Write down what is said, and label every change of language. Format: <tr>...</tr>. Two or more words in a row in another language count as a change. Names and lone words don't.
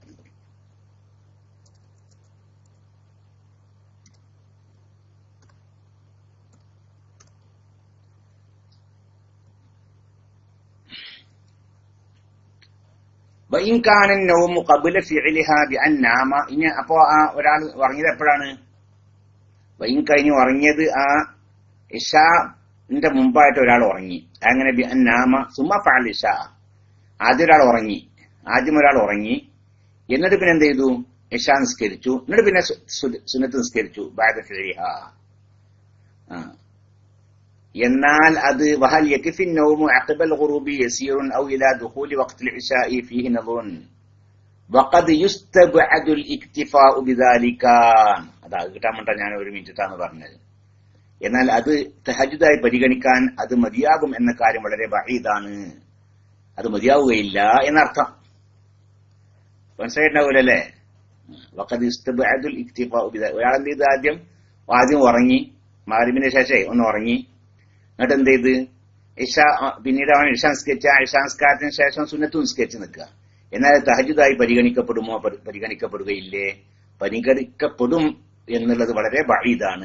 <ar>وإن كان النوم قبل فعلها بأن نام.</ar> <ml>ഇനി അപ്പോ ആ ഒരാൾ ഉറങ്ങിയത് എപ്പോഴാണ്? വൈൻ കഴിഞ്ഞ് ഉറങ്ങിയത് ആ ഇശാന്റെ മുമ്പായിട്ട് ഒരാൾ ഉറങ്ങി.</ml> <ar>അങ്ങനെ بأن نام ثم فعل العشاء.</ar> <ml>ആദ്യം ഒരാൾ ഉറങ്ങി, എന്നിട്ട് പിന്നെ എന്ത് ചെയ്തു? ഇശാ നിസ്കരിച്ചു, എന്നിട്ട് പിന്നെ സുന്നത്ത് നിസ്കരിച്ചു.</ml> <ar>بعد فعلها.</ar> <ml>എന്നാൽ അത്</ml> <ar>وهل يكفي النوم عقب الغروب يسير أو إلى دخول وقت العشاء فيه نظر وقد يستبعد الاكتفاء بذلك.</ar> <ml>അതാ കിട്ടാൻ വേണ്ട ഞാൻ ഒരു മിനിറ്റാണ് പറഞ്ഞത്. എന്നാൽ അത് തഹജ്ജുദായി പരിഗണിക്കാൻ അത് മതിയാകും എന്ന കാര്യം വളരെ ബഈദാണ്. അത് മതിയാവുകയില്ല എന്നർത്ഥം. മനസ്സിലായിട്ടുണ്ടാവൂലല്ലേ?</ml> <ar>وقد يستبعد الاكتفاء بذلك.</ar> <ml>ഒരാളെന്ത് ചെയ്ത്? ആദ്യം ഉറങ്ങി, മഗ്‌രിബിന് ശേഷം ഒന്ന് ഉറങ്ങി, എന്നിട്ട് എന്ത് ചെയ്ത്? പിന്നീട് അവൻ ഇശാ നിസ്കാരത്തിന് ശേഷം സുന്നത്ത് നിസ്കരിച്ച് നിൽക്കുക. എന്നാൽ തഹജ്ജുദായി പരിഗണിക്കപ്പെടുമോ? പരിഗണിക്കപ്പെടുകയില്ലേ? പരിഗണിക്കപ്പെടും എന്നുള്ളത് വളരെ ബഈദാണ്.</ml>